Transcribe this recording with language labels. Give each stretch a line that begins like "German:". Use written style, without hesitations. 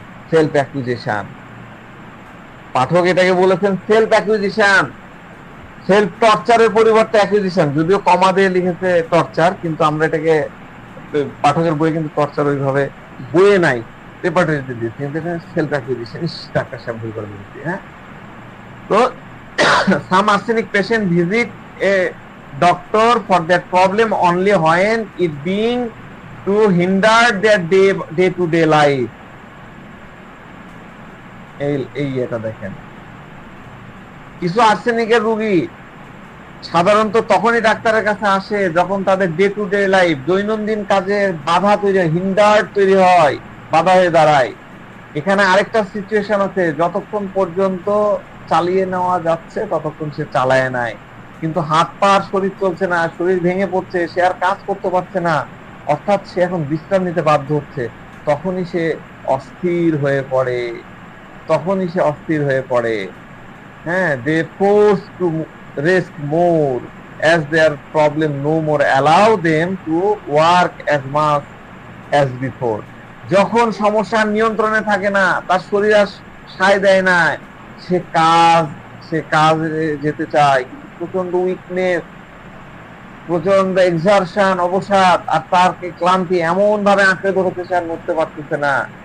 Bangla: Self acquisition, পাঠক এটাকে বলেছেন self acquisition, self টর্চারের পরিবর্তে অ্যাকুইজিশন। যদিও কমা দিয়ে লিখেছে টর্চার, কিন্তু আমরা এটাকে পাঠকের বইয়ে কিন্তু টর্চার ওইভাবে বইয়ে নাই, রেপার্টরিতে দিয়েছি, কিন্তু এটা সেলফ অ্যাকুইজিশন। ইস ডাক্তার সাহেব ভুল করে দিয়েছি।
English: হ্যাঁ, তো some arsenic patient visit a doctor for that problem only when it being to hinder their day to day life.
Bangla: এই এটা দেখেন, কিছু আর্সেনিকের রোগী সাধারণত তখনই ডাক্তারের কাছে আসে যখন তাদের ডে টু ডে লাইফ, দৈনন্দিন কাজে বাধা তৈরি হয়, হিন্ডার তৈরি হয়, বাধা হয়ে দাঁড়ায়। এখানে আরেকটা সিচুয়েশন আছে, যতক্ষণ পর্যন্ত চালিয়ে নেওয়া যাচ্ছে ততক্ষণ সে চালায় নাই, কিন্তু হাত পা শরীর চলছে না, শরীর ভেঙে পড়ছে, সে আর কাজ করতে পারছে না, অর্থাৎ সে এখন বিশ্রাম নিতে বাধ্য হচ্ছে, তখনই সে অস্থির হয়ে পড়ে, তখনই সে অস্থির হয়ে পড়ে।
English: হ্যাঁ, they force to rest more as their problem no more allow them to work as much as before.
Bangla: যখন সমস্যার নিয়ন্ত্রণে থাকে না, তার শরীর আর সায় দেয় না, সে কাজে যেতে চায়, কিন্তু প্রচন্ড উইকনেস, প্রচন্ড এক্সারশন, অবসাদ আর তার ক্লান্তি এমন ভাবে আঁকড়ে ধরেছে সে আর নড়তে পারতেছে না।